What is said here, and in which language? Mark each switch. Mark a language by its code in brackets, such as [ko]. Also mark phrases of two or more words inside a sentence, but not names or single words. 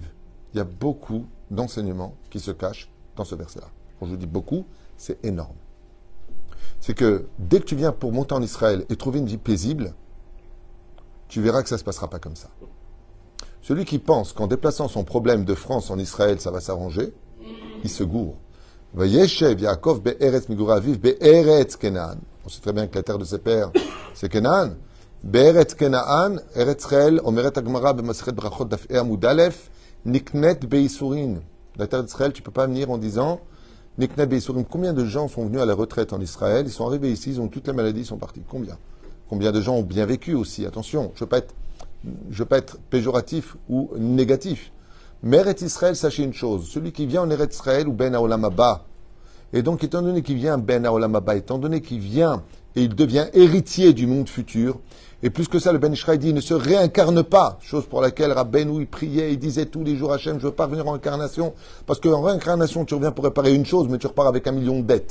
[fr] Il y a beaucoup d'enseignements qui se cachent dans ce verset-là. Quand je vous dis beaucoup, c'est énorme. C'est que dès que tu viens pour monter en Israël et trouver une vie paisible, tu verras que ça ne se passera pas comme ça. Celui qui pense qu'en déplaçant son problème de France en Israël, ça va s'arranger, il se gourre. [he] וישב יעקב בארץ מגורי אביו בארץ כנען. [fr] On sait très bien que la terre de ses pères, c'est Kenaan. [he] בארץ כנען, ארץ ישראל, אומרת הגמרא במסכת ברכות דף ה עמוד א, נקנית בייסורין. [fr] La terre d'Israël, tu ne peux pas venir en disant [he] נקנית בייסורין. [fr] Combien de gens sont venus à la retraite en Israël? Ils sont arrivés ici, ils ont toutes les maladies, ils sont partis. Combien? Combien de gens ont bien vécu aussi? Attention, je ne veux pas être péjoratif ou négatif. Mais Eretz Israël, sachez une chose, celui qui vient en Eretz Israël ou [he] בן העולם הבא, [fr] et donc étant donné qu'il vient [he] בן העולם הבא, [fr] étant donné qu'il vient et il devient héritier du monde futur, et plus que ça, le Ben Ishraï dit, il ne se réincarne pas, chose pour laquelle Rabbeinu, il priait, il disait tous les jours, Hachem, je veux pas revenir en incarnation, parce qu'en réincarnation, tu reviens pour réparer une chose, mais tu repars avec 1 million de dettes.